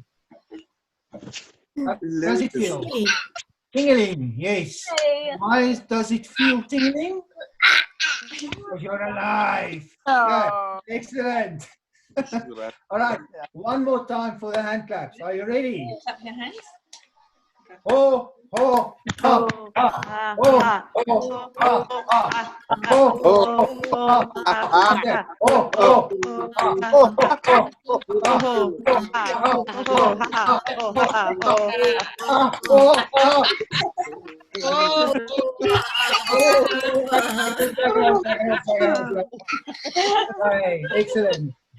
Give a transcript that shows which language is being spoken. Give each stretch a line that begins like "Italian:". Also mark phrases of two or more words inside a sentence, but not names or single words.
English: How does it feel? Tingling, yes. Why does it feel tingling? Because you're alive. Good. Excellent. All right, one more time for the hand claps. Are you ready? Clap your hands. Ho, ho, ha, ha. Ho, ho, ha, ha. Ho, ho, ha. Okay. Ho, ho, Right, excellent.